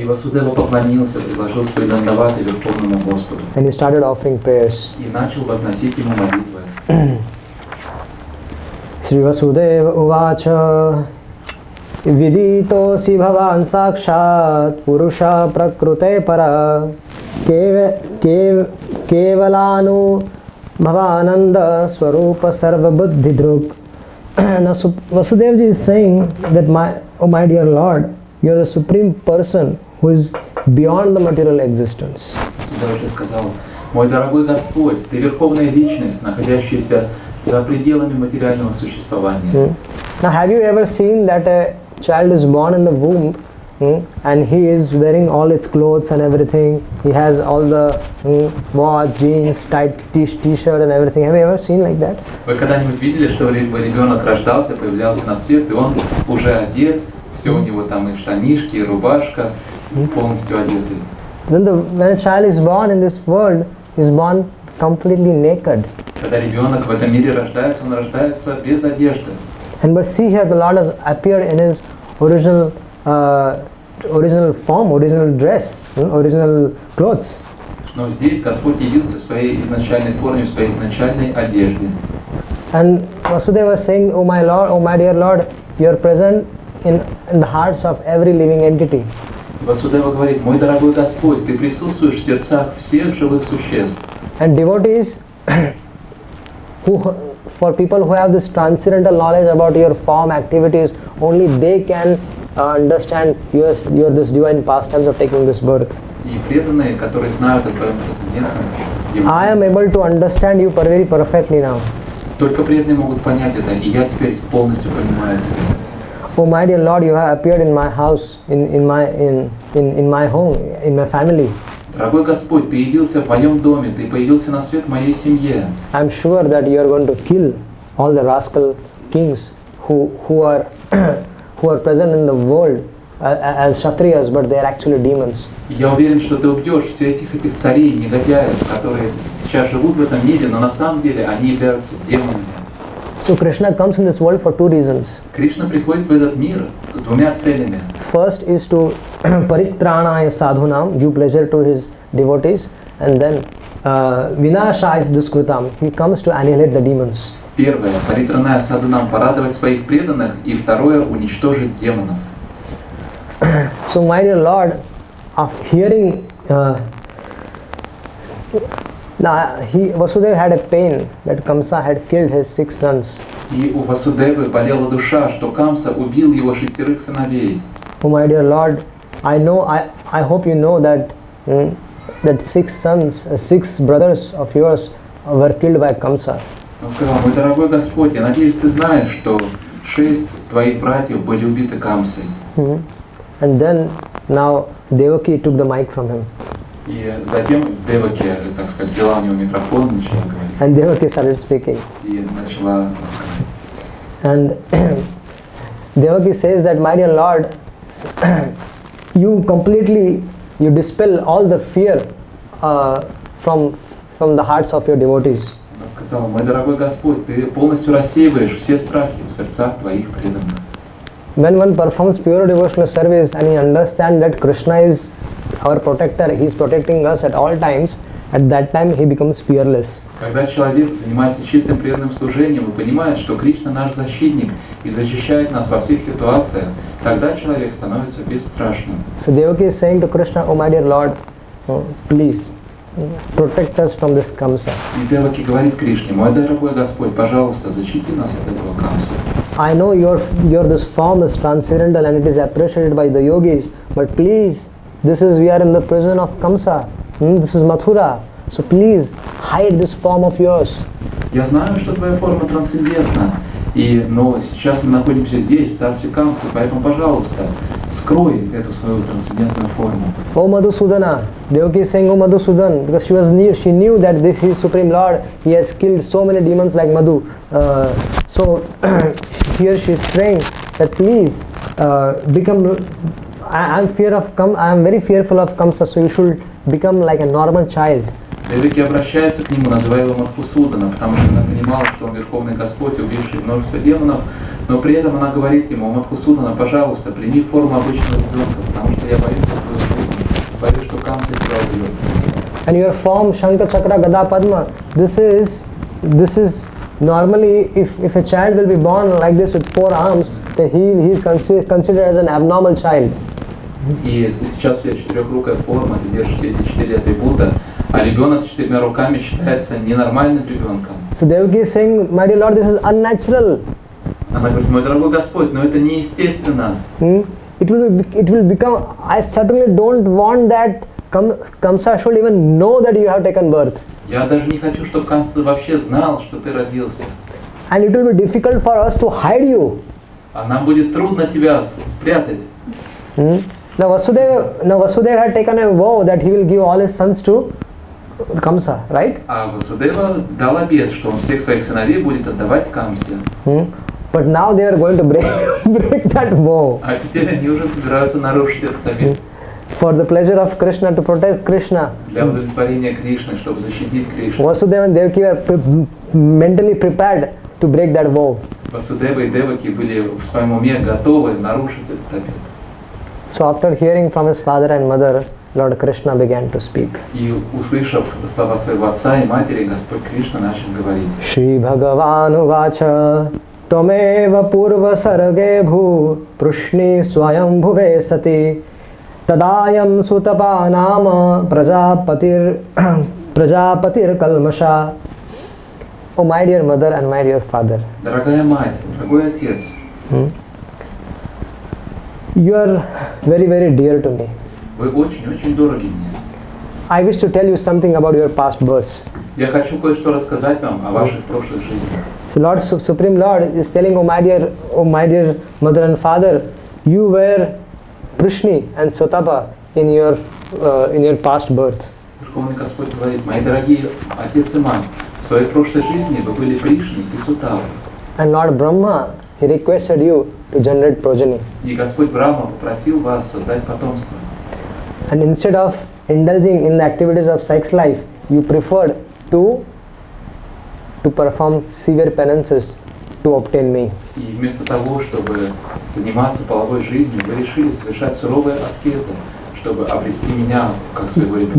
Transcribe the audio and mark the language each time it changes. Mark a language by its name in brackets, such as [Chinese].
[Russian] И Васудева поклонился, предложил свои дандаваты Верховному Господу. [English] And he started offering prayers. [Russian] И начал возносить ему молитвы. [Sanskrit] Sri Vasudeva Uvacha Viditosi Bhavan Sakshat Purusha Prakrute Para Kevalanu Bhavananda Swarupa Sarva Buddhi Druk. [English] Now Vasudeva ji is saying that my dear Lord, you are the supreme person who is beyond the material existence. [Russian] Васудева же сказал, Мой дорогой Господь, Ты верховная личность, находящаяся за пределами материального существования. [English] Now, have you ever seen that a child is born in the womb and he is wearing all its clothes and everything? He has all the watch, jeans, tight t-shirt and everything. Have you ever seen like that? [Russian] Вы когда-нибудь видели, что ребенок рождался, появлялся на свет, и он уже одет, все у него там и штанишки, и рубашка, полностью одетый? [English] When a child is born in this world, he is born completely naked. [Russian] Когда ребенок в этом мире рождается, он рождается без одежды. [English] And but see here, the Lord has appeared in His original form, original dress, original clothes. [Russian] Но здесь Господь явился в своей изначальной форме, в своей изначальной одежде. [English] And Vasudeva was saying, "Oh my Lord, oh my dear Lord, you are present in the hearts of every living entity." [Russian] Васудева говорит: мой дорогой Господь, Ты присутствуешь в сердцах всех живых существ. [English] And devotees, for people who have this transcendental knowledge about your form, activities, only they can understand your this divine pastimes of taking this birth. [Russian] И преданные, которые знают о Твоем трансцендентном, [English] I am able to understand you very perfectly now. [Russian] только преданные могут понять это, и я теперь полностью понимаю это. [English] Oh my dear Lord, you have appeared in my house, in my home, in my family. [Russian] Дорогой Господь, Ты явился в моем доме, Ты появился на свет в моей семье. [English] I am sure that you are going to kill all the rascal kings who are present in the world as Kshatriyas, but they are actually demons. [Russian] Я уверен, что Ты убьешь всех этих царей, негодяев, которые сейчас живут в этом мире, но на самом деле они являются демонами. [English] So Krishna comes in this world for two reasons. [Russian] Кришна приходит в этот мир с двумя целями. [English] First is to [Sanskrit] paritranaya sadhunam, [English] give pleasure to his devotees, and then [Sanskrit] vinashaya duskrutam, [English] he comes to annihilate the demons. [Russian] Первое, [Sanskrit] паритраная садхунам, [Russian] порадовать своих преданных, и второе, уничтожить демонов. [English] So my dear Lord, after hearing Vasudeva had a pain that Kamsa had killed his 6 sons. [Russian] И у Васудевы болела душа, что Камса убил его 6 сыновей. [English] Oh my dear Lord, I hope you know that 6 sons, 6 brothers of yours were killed by Kamsa. [Russian] Он сказал: мой дорогой Господь, я надеюсь, ты знаешь, что 6 твоих братьев были убиты Камсой. [English] And then now Devaki took the mic from him. [Russian] И затем Деваки, так сказать, взяла у него микрофон, начала говорить. [English] And Devaki started speaking. [Russian] И начала [English] And Devaki says that, my dear Lord, you dispel all the fear from the hearts of your devotees. [Russian] Она сказала: мой дорогой Господь, ты полностью рассеиваешь все страхи в сердцах твоих преданных. [English] When one performs pure devotional service and he understands that Krishna is our protector, he is protecting us at all times, at that time he becomes fearless. [Russian] Когда человек занимается чистым преданным служением и понимает, что Кришна наш защитник и защищает нас во всех ситуациях, тогда человек становится бесстрашным. [English] So Devaki is saying to Krishna, oh my dear Lord, please protect us from this Kamsa. [Russian] И Деваки говорит Кришне: мой дорогой Господь, пожалуйста, защити нас от этого Камса. [English] I know your this form is transcendental and it is appreciated by the yogis, but please, we are in the prison of Kamsa. This is Mathura. So please hide this form of yours. [Russian] Я знаю, что твоя форма трансцендентна, но сейчас мы находимся здесь, в царстве Камсы, поэтому, пожалуйста, скрой эту свою трансцендентную форму. [English] Oh Madhusudana, Devaki is saying, oh Madhusudan, because she knew that this is Supreme Lord, he has killed so many demons like Madhu. So here she is praying that please become. I am very fearful of Kamsa, so you should become like a normal child. [Russian] Деваки обращается к нему, называя его Мадхусудана, потому что она понимала, что он Верховный Господь, убивший множество демонов, но при этом она говорит ему: Мадхусудана, пожалуйста, прими форму обычного ребенка, потому что я боюсь за твою жизнь, боюсь, что Камса тебя убьет. [English] And your form, [Sanskrit] Shankha Chakra Gada Padma, [English] this is normally, if a child will be born like this with 4 arms, then he is considered as an abnormal child. [Russian] И сейчас у тебя 4-рукая форма, ты держишь эти 4 атрибута, а ребенок с 4 руками считается ненормальным ребенком. [English] So Devaki is saying, my dear Lord, this is unnatural. [Russian] Она говорит: мой дорогой Господь, но это неестественно. [English] It will become. I certainly don't want that Kamsa should even know that you have taken birth. [Russian] Я даже не хочу, чтобы Камса вообще знал, что ты родился. [English] And it will be difficult for us to hide you. [Russian] А нам будет трудно тебя спрятать. [English] Now Vasudeva had taken a vow that he will give all his sons to Kamsa, right? [Russian] А Васудева дал обет, что он всех своих сыновей будет отдавать Камсе. [English] But now they are going to break that vow. [Russian] А теперь они уже собираются нарушить этот обет. [English] For the pleasure of Krishna, to protect Krishna. [Russian] Для удовлетворения Кришны, чтобы защитить Кришну. [English] Vasudeva and Devaki are mentally prepared to break that vow. [Russian] Васудева и Деваки были в своем уме готовы нарушить этот обет. [English] So after hearing from his father and mother, Lord Krishna began to speak. [Russian] И услышав слова своего отца и матери, Господь Кришна начал говорить. [Sanskrit] Shri Bhagavan Uvacha Tvameva Purva Sarge Bhu Prushni Swayam Bhuve Sati Tadayam Sutapa Nama Prajapatir Kalmasha. [English] Oh my dear mother and my dear father. [Russian] Дорогая мать, дорогой отец. [English] You are very, very dear to me. [Russian] Вы очень-очень дороги мне. [English] I wish to tell you something about your past births. [Russian] Я хочу кое-что рассказать вам о ваших прошлых жизнях. [English] So Lord, Supreme Lord is telling, oh my dear mother and father, you were Prishni and Sotapa in your past birth. [Russian] Верховный Господь говорит, мои дорогие отец и мать, в своей прошлой жизни вы были Пришни и Сутапа. [English] And Lord Brahma, he requested you to generate progeny. [Russian] И Господь Брахма попросил вас создать потомство. [English] And instead of indulging in the activities of sex life, you preferred to perform severe penances to obtain me. [Russian] И вместо того, чтобы заниматься половой жизнью, вы решили совершать суровые аскезы, чтобы обрести меня как своего ребенка.